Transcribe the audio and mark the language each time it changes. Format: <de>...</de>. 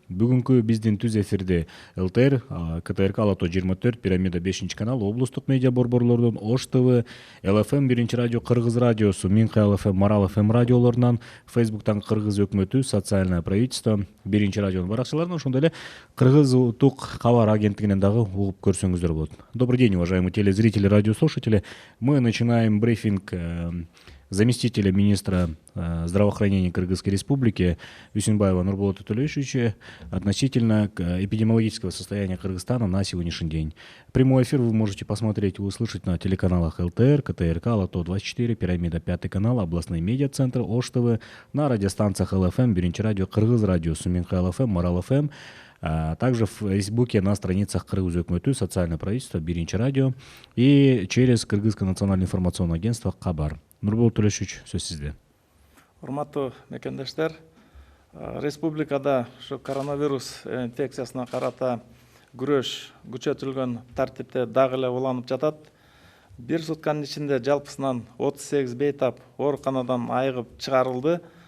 <ky>Бүгүнкү биздин түз эфирде ЛТР, КТРК Ала Тоо 24, Пирамида 5 канал, облустук медиа борборлордон Ош ТВ, ЛФМ 1 радио, Кыргыз радиосу, Минхай ЛФМ, Марал ФМ радиолорунан, Фейсбуктан Кыргыз өкмөтү, Социальное правительство 1 радионун баракчаларынан, ошондой эле Кыргыз улуттук кабар агенттигинен дагы угуп көрсөңүздөр болот.</ky> <ru>Добрый день, уважаемые телезрители, радиослушатели. Мы начинаем брифинг заместителя министра здравоохранения Кыргызской Республики Үсүнбаева Нурболота Төлөшовича относительно эпидемиологического состояния Кыргызстана на сегодняшний день. Прямой эфир вы можете посмотреть и услышать на телеканалах ЛТР, КТРК, Ала Тоо 24, Пирамида 5 канал, областной медиа-центр, Ош ТВ, на радиостанциях ЛФМ, 1 радио, Кыргыз радио, Минхай ЛФМ, Марал ФМ, а также в Фейсбуке на страницах Кыргыз өкмөтү, Социальное правительство, 1 радио и через Кыргызское национальное информационное агентство Кабар.</ru> <ky>Нурболот Төлөшович, сөз сизде. Урматтуу мекендештер, республикада ушу коронавирус инфекциясына карата күрөш күчөтүлгөн тартипте дагы эле уланып жатат. Бир сутканын ичинде жалпысынан 38 бейтап ооруканадан айыгып чыгарылды.</ky>